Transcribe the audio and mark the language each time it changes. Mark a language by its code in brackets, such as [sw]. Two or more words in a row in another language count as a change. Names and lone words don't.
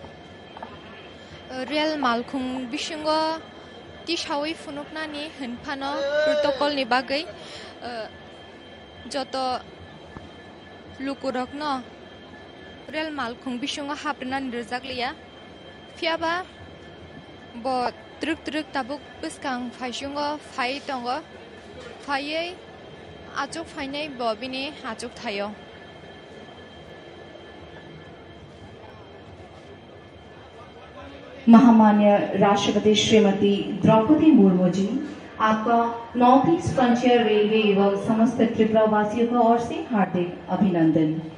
[trp] रेल मालखुं बिसुङो तिसावै फुनुकनानि होनफानो प्रोटोकलनि बागै जत लुकुरकनो रेल मालखुं बिसुङो हाबनानै रोजागलिया फियाबा ब ट्रुक ट्रुक ताबुक बिस्कां फाइसुङो फाइ दङ फायै आजुक फाइनाय बबिनि आजुक थायो। [hi] महामान्य राष्ट्रपति श्रीमती द्रौपदी मुर्मू जी, आपका नॉर्थ ईस्ट फ्रंटियर रेलवे एवं समस्त त्रिपुरा वासियों की ओर से हार्दिक अभिनंदन।